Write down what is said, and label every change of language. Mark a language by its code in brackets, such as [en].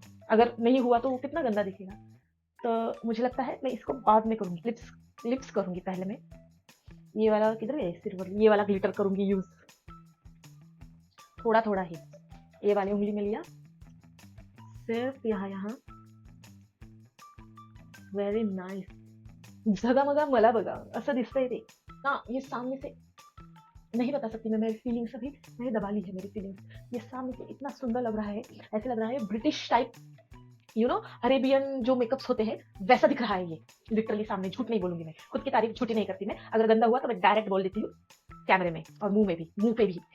[hi] अगर नहीं हुआ तो वो कितना गंदा दिखेगा, तो मुझे लगता है मैं इसको बाद में करूंगी। लिप्स करूंगी पहले मैं। ये वाला किधर है, सिर्फ ये वाला ग्लिटर करूंगी यूज, थोड़ा ही ये वाली उंगली में लिया, सिर्फ यहाँ। [en] very nice, [mr] झगमगा मला बघा असं दिसतंय ते ना। [hi] ये सामने से नहीं बता सकती मैं, मेरी फीलिंग्स अभी मैंने दबा ली है, मेरी फीलिंग्स। ये सामने से इतना सुंदर लग रहा है, ऐसे लग रहा है British type, you know Arabian जो मेकअप्स होते हैं वैसा दिख रहा है ये। लिटरली सामने, झूठ नहीं बोलूंगी मैं, खुद की तारीफ झूठी नहीं करती मैं। अगर गंदा हुआ तो मैं डायरेक्ट बोल देती हूँ कैमरे में और मुंह पे भी।